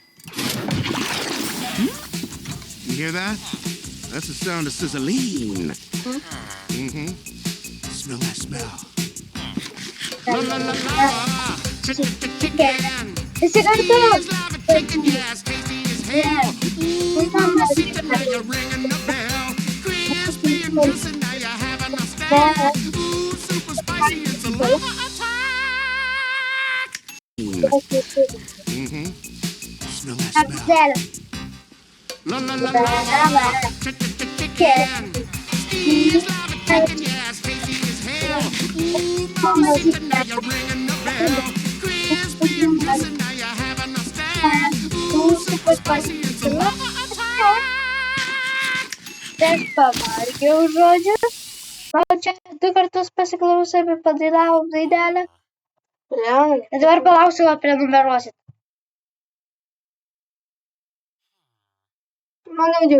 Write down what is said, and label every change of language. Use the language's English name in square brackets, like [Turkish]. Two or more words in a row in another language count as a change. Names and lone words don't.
[English] You hear that? That's the sound of sizzling. Smell that smell. [Lithuanian] Visi kartu. [English] Chicken gas, tasty as hell. [Spanish] Ooh, mamacita, [English] now you're ringing the bell. Crispy and juicy, now you're having a snack. Ooh, super spicy, it's a lava attack. Smell that smell. Zero. La la la la, chicken. Steve's lava chicken, yes, tasty as hell. [Spanish] Ooh, mamacita, [English] now you're ringing the bell. Crispy and juicy, now you're having a snack. Ooh, super spicy, it's a lava attack. [Lithuanian] Tai aš pavargiau, žodžiu. O čia 2 kartus pasiklausai, bet padainavau daidelę. Leonai. Ir dabar palauksiu, gal prenumeruosit. Manau, jau